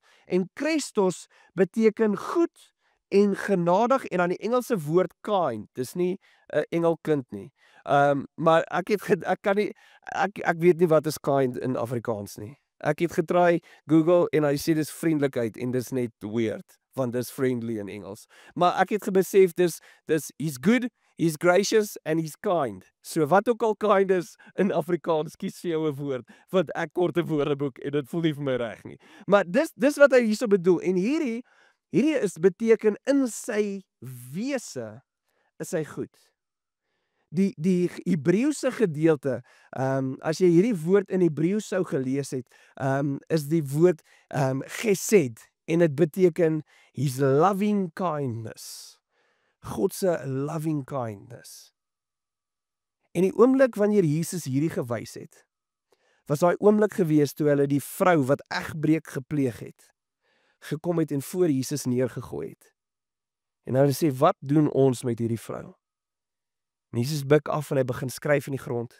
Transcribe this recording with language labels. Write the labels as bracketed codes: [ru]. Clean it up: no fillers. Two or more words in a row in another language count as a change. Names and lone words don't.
[af] En Christos beteken goed en genadig, en dan die Engelse woord kind. Dis nie 'n Engelkind nie. Maar ek weet nie wat is kind in Afrikaans nie. Ek het getry Google en hy sê dis vriendelikheid en dis net weird, want dis friendly in Engels. Maar ek het besef dis [en] he's good, he's gracious and he's kind. [af] So wat ook al kind is in Afrikaans, kies vir jou 'n woord, want ek kort 'n woordeboek en dit voel nie vir my reg nie. Maar dis wat hy hierso bedoel. En hierdie beteken in sy wese is hy goed. Die Hebreëse gedeelte, as jy hierdie woord in Hebreëus sou gelees het, is die woord gesed, en dit beteken [en] his loving kindness. [af] God se [en] loving kindness. [af] En die oomblik wanneer Jesus hierdie gewys het, was daai oomblik gewees toe hulle die vrou wat egbreek gepleeg het, gekom het en voor Jesus neergegooi het. En hulle sê, wat doen ons met hierdie vrou? En Jesus buig af en hy begin skryf in die grond.